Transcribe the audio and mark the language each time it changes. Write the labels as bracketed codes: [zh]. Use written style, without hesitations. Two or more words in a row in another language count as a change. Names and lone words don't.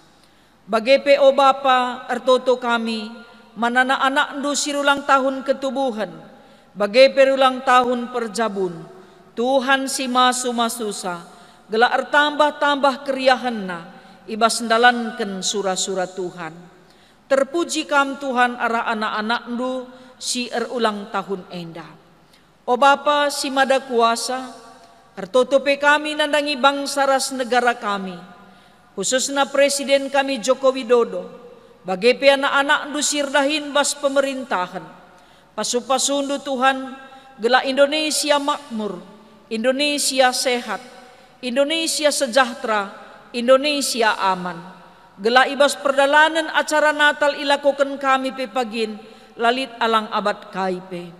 [btx] Bagai pe o Bapa ertoto kami, manana anak ndu sirulang tahun ketubuhan, bagai perulang tahun perjabun, Tuhan si masu masusa, gelah ertambah-tambah keriahanna, ibas ndalanken surah-surah Tuhan. Terpuji kam Tuhan arah anak-anak ndu si erulang tahun endah. O Bapa si mada kuasa, ertotope kami nandangi bangsa ras negara kami, khususnya Presiden kami Joko Widodo, bagai pe anak-anak ndu sirdahin bas pemerintahan, pasu-pasundu Tuhan, gelah [id] Indonesia makmur, Indonesia sehat, Indonesia sejahtera, Indonesia aman. [btx] Gelah ibas perdalanan acara Natal ilakukan kami pe pagin, lalit alang abad kaipe.